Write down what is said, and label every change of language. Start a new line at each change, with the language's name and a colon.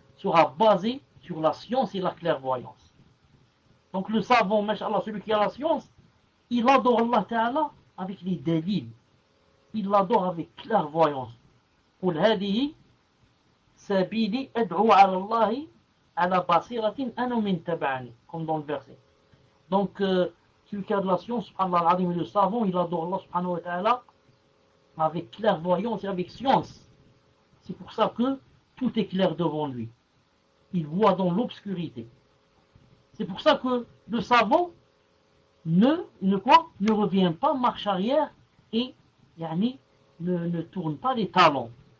French: Sera basé sur la science et la clairvoyance. Donc le savant, mashallah, celui qui a la science, il adore Allah Ta'ala avec les délits. Il l'adore avec clairvoyance.
Arabic: قل هذه سبيلي أدعو على الله على بصيرة أنا من تبعني
French: comme dans le verset. Donc celui qui a de la science, subhanallah al-azim, le savant, il adore Allah subhanahu wa ta'ala avec clairvoyance et avec science. C'est pour ça que tout est clair devant lui. Il voit dans l'obscurité. C'est pour ça que le savant ne revient pas marche arrière et yani, ne tourne pas les talons.